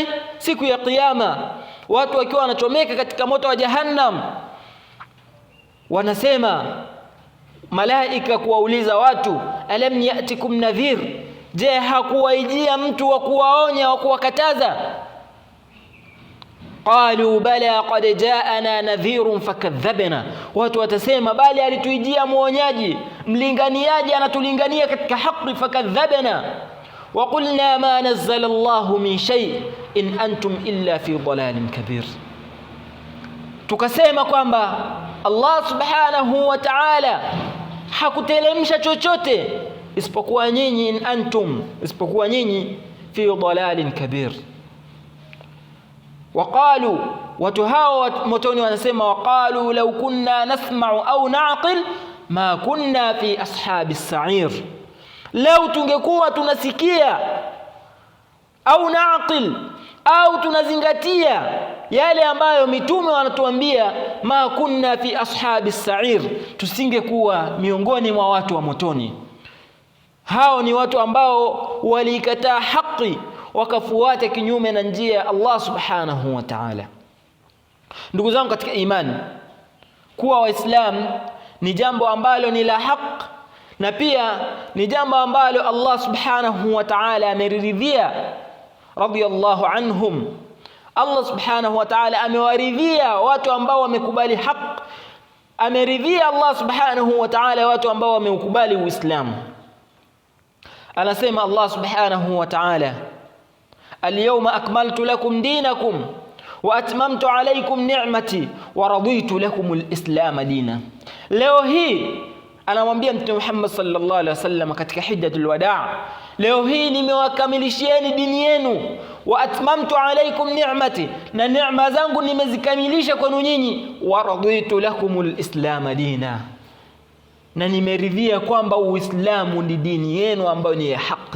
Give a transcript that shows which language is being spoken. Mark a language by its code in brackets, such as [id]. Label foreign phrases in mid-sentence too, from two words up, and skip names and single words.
[sw] Siku ya kiyama watu wakiwa wanachomeka katika moto wa jahannam, wanasema malaika kuwauliza watu, [ar] ألم يأتكم نذير, [sw] je hakuwaijia mtu wa kuwaonya, wa kuwakataza? [ar] قالوا بلى قد جاءنا نذير فكذبنا, [sw] watu watasema bali alituijia muonyaji, mlinganiaji anatulingania katika haki, fakadhabna. [ar] وقلنا ما نزل الله من شيء إن أنتم إلا في ضلال كبير, [sw] tukasema kwamba Allah [ar] سبحانه وتعالى [sw] hakutelemsha chochote isipokuwa nyinyi, [ar] إن أنتم, [sw] isipokuwa nyinyi [ar] في ضلال كبير. وقالوا, [sw] watu hao motoni wanasema, [ar] وقالوا لو كنا نسمع أو نعقل ما كنا في أصحاب السعير, [sw] lau tungekuwa tunasikia [ar] أو نعقل [sw] au tunazingatia yale ambayo mitume wanatuambia, [ar] ما كنا في أصحاب السعير, [sw] tusingekuwa miongoni mwa watu wa motoni. Hao ni watu ambao walikataa haki wakafuata kinyume na njia ya Allah [ar] سبحانه وتعالى. [sw] Ndugu zangu katika imani, kuwa Waislam ni jambo ambalo ni la haki, na pia ni jambo ambalo Allah [ar] سبحانه وتعالى [sw] ameridhia, [ar] رضي الله عنهم. [sw] Allah [ar] سبحانه وتعالى [sw] amewaridhia watu ambao wamekubali haki, ameridhia Allah [ar] سبحانه وتعالى [sw] watu ambao wameukubali Uislamu. [ar] Anasema Allah سبحانه وتعالى اليوم أكملت لكم دينكم وأتممت عليكم نعمتي ورضيت لكم الإسلام دينا. [sw] Leo hii anamwambia Mtume Muhammad [ar] صلى الله عليه وسلم [sw] katika [ar] حجة الوداع, [sw] leo hii nimewakamilishieni dini yenu, [ar] وأتممت عليكم نعمتي, [sw] na neema zangu nimezikamilisha kwenu nyinyi, [ar] ورضيت لكم الإسلام دينا, [sw] na nimeridhia kwamba Uislamu ni dini yenu ambayo ni ya haki.